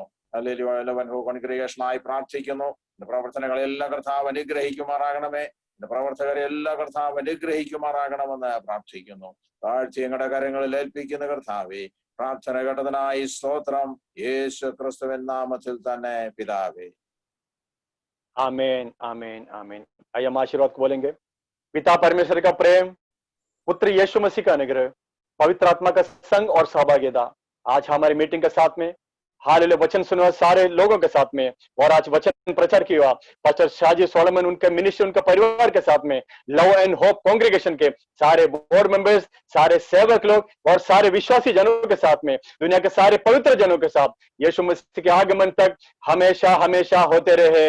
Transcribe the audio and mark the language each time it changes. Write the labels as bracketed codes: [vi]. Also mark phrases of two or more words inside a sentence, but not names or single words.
[ml] ഹല്ലേലൂയ. കോൺഗ്രിഗേഷനായി പ്രാർത്ഥിക്കുന്നു. പ്രവർത്തനങ്ങളെല്ലാം കർത്താവ് അനുഗ്രഹിക്കുമാറാകണമേ. പ്രവർത്തകരെ എല്ലാ കർത്താവ് അനുഗ്രഹിക്കുമാറാകണമെന്ന് പ്രാർത്ഥിക്കുന്നു. താഴ്ച ഞങ്ങളുടെ കരങ്ങളിൽ ഏൽപ്പിക്കുന്ന കർത്താവേ പ്രാർത്ഥന കേട്ടതിനായി സ്തോത്രം. യേശു ക്രിസ്തുവിൻ നാമത്തിൽ തന്നെ പിതാവേ. [hi] आमीन आमीन आमीन। आइए हम आशीर्वाद को बोलेंगे। पिता परमेश्वर का प्रेम, पुत्र यीशु मसीह का अनुग्रह, पवित्र आत्मा का संग और सहभागिता आज हमारी मीटिंग के साथ में हालेलुया वचन सुनने सारे लोगों के साथ में और आज वचन प्रचार किया पास्टर शाजी सोलोमन उनके मिनिस्ट्री उनके परिवार के साथ में लव एंड होप कांग्रेगेशन के सारे [en] board members, [hi] सारे सेवक लोग और सारे विश्वासी जनों के साथ में दुनिया के सारे पवित्र जनों के साथ यीशु मसीह के आगमन तक हमेशा हमेशा होते रहे।